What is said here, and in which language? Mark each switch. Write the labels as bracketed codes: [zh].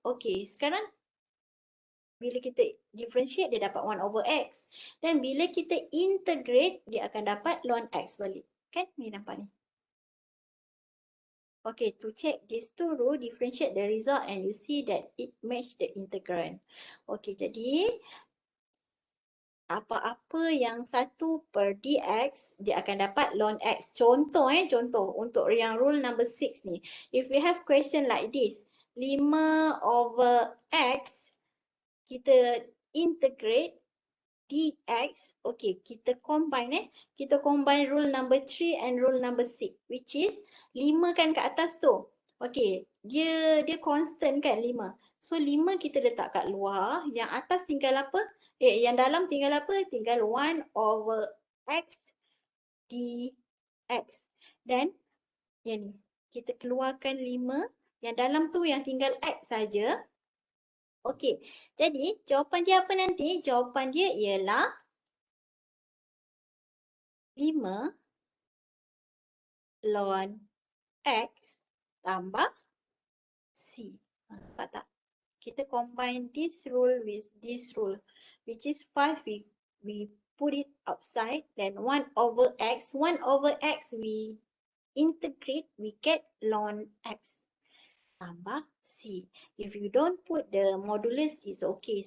[ms] Okey, sekarang bila kita differentiate, dia dapat 1 over X. Dan bila kita integrate, dia akan dapat ln X balik. Kan? Ni nampak ni. [en] Okay, to check these two rule, differentiate the result and you see that it match the integrand. [ms] Okay, jadi apa-apa yang 1 per dx, dia akan dapat ln x. Contoh contoh untuk yang rule number 6 ni. [en] If we have question like this, [ms] 5 over x, kita integrate dx, okay, kita combine kita combine rule number 3 and rule number 6, which is 5 kan kat atas tu. Okay, dia constant kan 5. So 5 kita letak kat luar, yang atas tinggal apa? Yang dalam tinggal apa? Tinggal 1 over x dx. Dan yang ni, kita keluarkan 5, yang dalam tu yang tinggal x saja. Okey, jadi jawapan dia apa nanti? Jawapan dia ialah 5 ln X tambah C. Nampak tak? [en] Kita combine this rule with this rule, which is 5, we put it outside, then 1 over X. 1 over X we integrate, we get ln X [ms] tambah C. [en] If you don't put the modulus, it's okay.